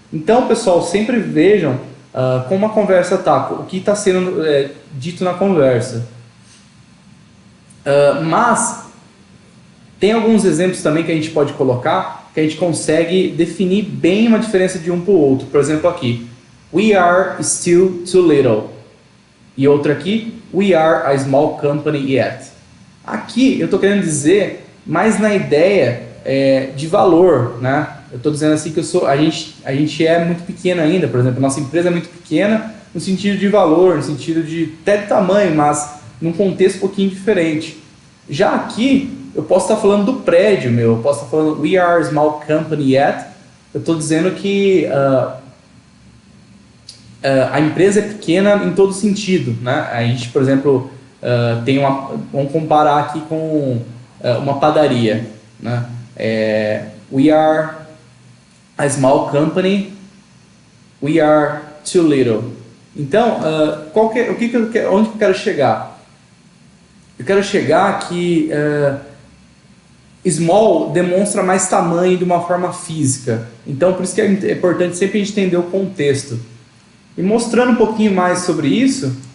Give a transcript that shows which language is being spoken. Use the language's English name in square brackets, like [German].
[Portuguese] Então, pessoal, sempre vejam como a conversa está, o que está sendo dito na conversa. Mas tem alguns exemplos também que a gente pode colocar, que a gente consegue definir bem uma diferença de um para o outro. [English] Por exemplo, aqui, we are still too little. E outra aqui, we are a small company yet. [Portuguese] Aqui eu estou querendo dizer mais na ideia de valor, né? Eu estou dizendo assim que a gente é muito pequena ainda, por exemplo, nossa empresa é muito pequena no sentido de valor, no sentido até de tamanho, mas num contexto um pouquinho diferente. Já aqui, eu posso estar falando do prédio meu, eu posso estar falando [English] we are a small company yet, [Portuguese] eu estou dizendo que a empresa é pequena em todo sentido, né? A gente, por exemplo, vamos comparar aqui com uma padaria, né? [English] We are a small company, we are too little. [Portuguese] Então, onde que eu quero chegar? Eu quero chegar que small demonstra mais tamanho de uma forma física. Então, por isso que é importante sempre a gente entender o contexto. E mostrando um pouquinho mais sobre isso,